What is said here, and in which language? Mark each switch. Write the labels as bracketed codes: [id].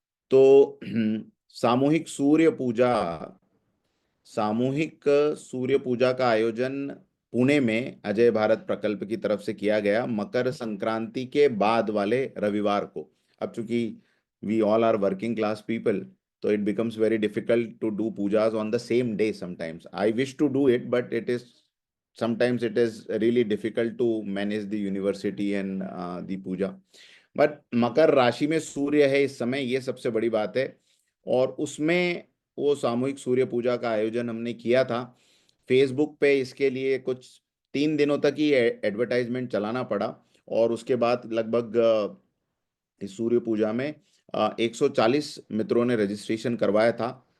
[hi] तो सामूहिक सूर्य पूजा, सामूहिक सूर्य पूजा का आयोजन पुणे में अजय भारत प्रकल्प की तरफ से किया गया, मकर संक्रांति के बाद वाले रविवार को। अब चूंकि [en] We all are working class people, तो it becomes very difficult to do pujas on the same day. Sometimes I wish to do it, but it is sometimes it is really difficult to manage the university and the puja. [hi] But मकर राशि में सूर्य है इस समय, ये सबसे बड़ी बात है। और उसमें वो सामूहिक सूर्य पूजा का आयोजन हमने किया था। फेसबुक पे इसके लिए कुछ 3 दिनों तक ही एडवर्टाइजमेंट चलाना पड़ा, और उसके बाद लगभग इस सूर्य पूजा में 140 मित्रों ने रजिस्ट्रेशन करवाया था।